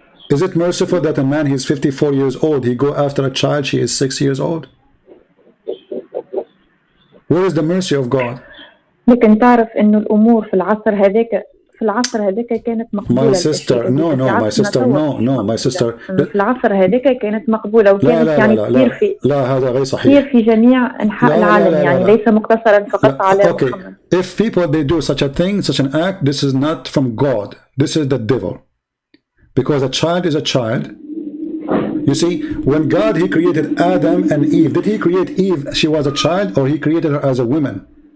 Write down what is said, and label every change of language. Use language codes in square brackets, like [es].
[en] Is it merciful that a man, he's 54 years old, he go after a child, she is 6 years old? Where is the mercy of God? [ar] لكن تعرف إنه الأمور في العصر هذاك كانت مقبولة. [en] My sister, no, my sister. [ar] في العصر هذاك كانت مقبولة وكانت يعني كثير في هذا غير صحيح. كثير في جميع أنحاء العالم يعني ليس مقتصرا فقط على محمد. [en] If people they do such a thing, such an act, this is not from God. This is the devil. Because a child is a child. You see, when God, he created Adam and Eve, did he create Eve, she was a child, or he created her as a woman?